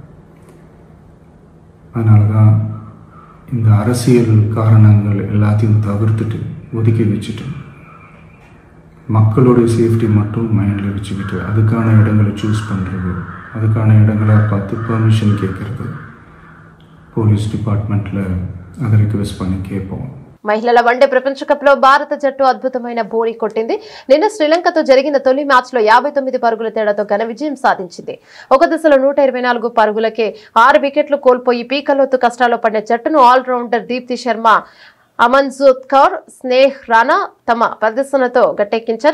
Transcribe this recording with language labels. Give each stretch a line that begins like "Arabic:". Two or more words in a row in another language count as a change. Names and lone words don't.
Tamil: அதனால தான் இந்த அரசியல் காரணங்கள் எல்லாத்தையும் தவிர்த்துட்டு ஒதுக்கி வச்சுட்டு மக்களுடைய சேஃப்டி மட்டும் மைண்டில் வச்சுக்கிட்டு அதுக்கான இடங்களை சூஸ் பண்ணுறது, அதுக்கான இடங்களை பார்த்து பர்மிஷன் கேட்குறது,
English: police departmentlo
Tamil: அதை రిక్వెస్ట్ பண்ணி கேட்போம்.
Telugu: మహిళల వన్డే ప్రపంచ కప్ లో భారత జట్టు అద్భుతమైన బోని కొట్టింది. నిన్న శ్రీలంకతో జరిగిన తొలి మ్యాచ్ లో 59 పరుగుల తేడాతో ఘన విజయం సాధించింది. ఒక దశలో 124 పరుగులకే 6 వికెట్లు కోల్పోయి పీకలోతు కష్టాల్లో పడిన జట్టును ఆల్రౌండర్ దీప్తి శర్మ అమన్జోత్ కౌర్, స్నేహ్ రాణా తమ ప్రదర్శనతో గట్టెక్కించారు.